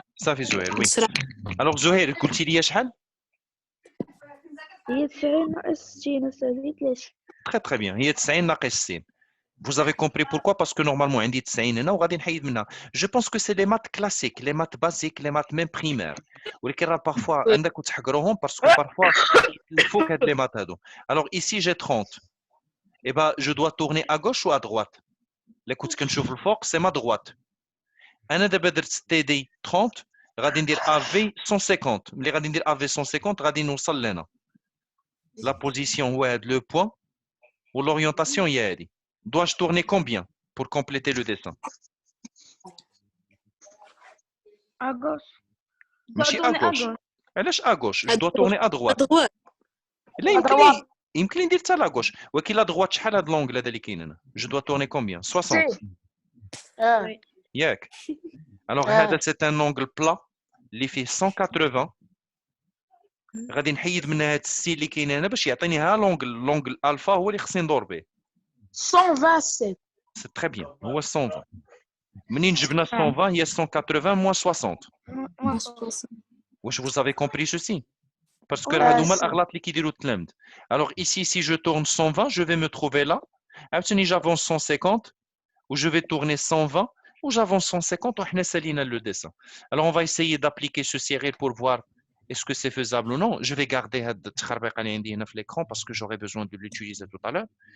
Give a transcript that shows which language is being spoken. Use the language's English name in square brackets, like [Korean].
[Arabic] صافي زهير [French] oui [Arabic] أسرع. [French] alors [Arabic] زهير قلتي لي شحال هي 90 ناقص 60 السد هي 30. [French] très bien [Arabic] هي 90 ناقص 60 [French] Vous avez compris pourquoi? Parce que normalement, on dit 90 [Arabic] هنا وغادي نحيد منها. [French] Je pense que c'est les maths classiques, les maths basiques, les maths même primaires. [Arabic] ولكن راه [French] parfois Oui. [Arabic] عندك وتحقروهم [French] parce que parfois il faut [Arabic] هاد [French] les maths [Arabic] هادو. [French] Alors ici j'ai 30. Et ben je dois tourner à gauche ou à droite? [Arabic] اللي كنت كنشوف الفوق [French] c'est ma droite. [Arabic] انا دابا درت TD 30 غادي ندير AV 150. ملي غادي ندير AV 150 غادي نوصل لهنا. [French] La position [Arabic] هو هاد le point و l'orientation هي هادي. [French] Dois-je tourner combien pour compléter le dessin? À gauche. [Arabic] ماشي [French] à gauche. [Arabic] علاش [French] à gauche? Je dois tourner à droite. [Arabic] أدوار. لا يمكن لي ندير حتى لا gauche. ولكن لا droite شحال هاد l'angle هذا اللي كاين هنا؟ [French] Je dois tourner combien? [Arabic] 60. ياك. [French] Alors [Arabic] هذا [French] c'est un angle plat [Arabic] اللي فيه 180. غادي نحيد من هاد السي اللي كاين هنا باش يعطيني ها l'angle الفا هو اللي خصني ندور به. 127 [French] C'est très bien. [Arabic] هو 120. منين جبنا 120 هي 180 [French] moins 60. [Arabic] واش [French] vous avez compris ceci? Parce que [Arabic] هادو هما الاغلاط اللي كيديروا التلاميذ. [French] Alors ici si je tourne 120 je vais me trouver là. [Arabic] عاوتاني [French] j'avance 150 ou je vais tourner 120 ou j'avance 150 [Arabic] وحنا سالينا [French] le dessin. Alors on va essayer d'appliquer ce serré pour voir est-ce que c'est faisable ou non. Je vais garder [Arabic] هاد التخربيقه اللي عندي هنا في [French] l'écran parce que j'aurai besoin de l'utiliser tout à l'heure.